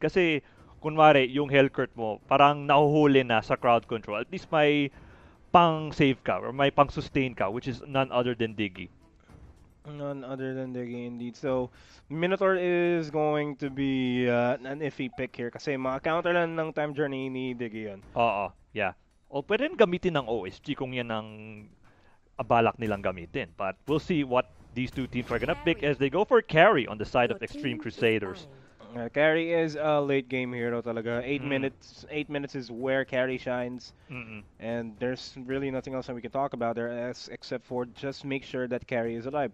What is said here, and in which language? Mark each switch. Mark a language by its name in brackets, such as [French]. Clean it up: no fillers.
[Filipino] Kasi, kunwari, yung Hellcurt mo, parang nahuhuli na sa crowd control. At least may pang-save ka, or may pang-sustain ka, [English] which is none other than Diggy. None other than Diggy, indeed. So, Minotaur is going to be an iffy pick here. [Filipino] Kasi maka-counter lang ng time journey ni Diggy yun. Oo, yeah. O pwede rin gamitin ng OSG kung yan ang balak nilang gamitin. [English] But we'll see what these two teams are gonna pick as they go for carry on the side of Extreme Crusaders. Carry is a late game hero talaga. 8 minutes is where carry shines. And there's really nothing else that we can talk about there except for just make sure that carry is alive.